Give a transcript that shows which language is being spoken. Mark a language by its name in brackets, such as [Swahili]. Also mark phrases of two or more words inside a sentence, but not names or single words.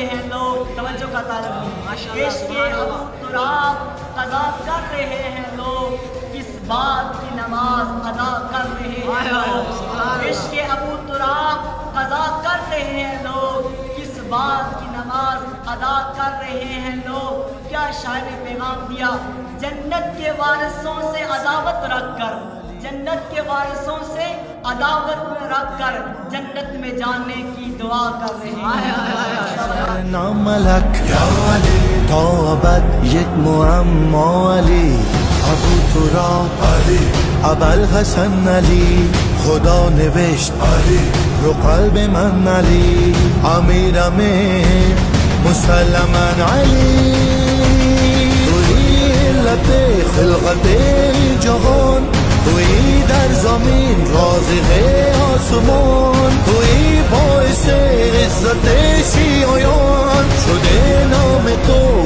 [Urdu] ہیں لوگ، توجہ کا طالب، عشق ابو تراب قضا کر رہے ہیں لوگ، کس بات کی نماز ادا کر رہے ہیں لوگ، عشق ابو تراب قضا کر رہے ہیں لوگ، کس بات کی نماز ادا کر رہے ہیں لوگ۔ کیا شاعر نے پیغام دیا، جنت کے وارثوں سے عداوت رکھ کر، جنت کے وارثوں سے عداوت میں رکھ کر جنت میں جانے کی دعا کر رہے ہیں۔ [Persian] نام لک طابت یک معما علی، ابو تراب علی، ابوالحسن علی، خدا نوشت علی رو قلب من علی، امیرم مسلماً علی، توی علت خلقت جهان، توی در زمین رازق آسمان، توی باعث عزت شیعیان، شده نام تو